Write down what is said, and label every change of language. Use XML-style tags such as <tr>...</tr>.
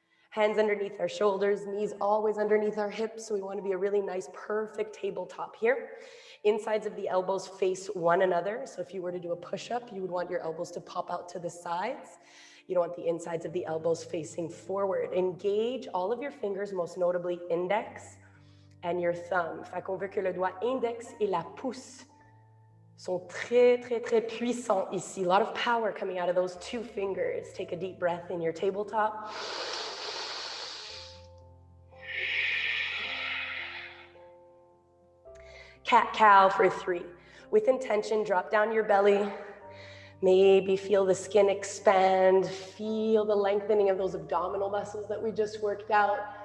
<en>Hands underneath our shoulders, knees always underneath our hips. So we want to be a really nice, perfect tabletop here. Insides of the elbows face one another. So if you were to do a push-up, you would want your elbows to pop out to the sides. You don't want the insides of the elbows facing forward. Engage all of your fingers, most notably index and your thumb.</en> <fr>Fait qu'on veut que le doigt index et la pouce sont très, très, très puissants ici.</fr> <en>A lot of power coming out of those 2 fingers. Take a deep breath in your tabletop. Cat-cow for 3. With intention, drop down your belly. Maybe feel the skin expand. Feel the lengthening of those abdominal muscles that we just worked out.</en>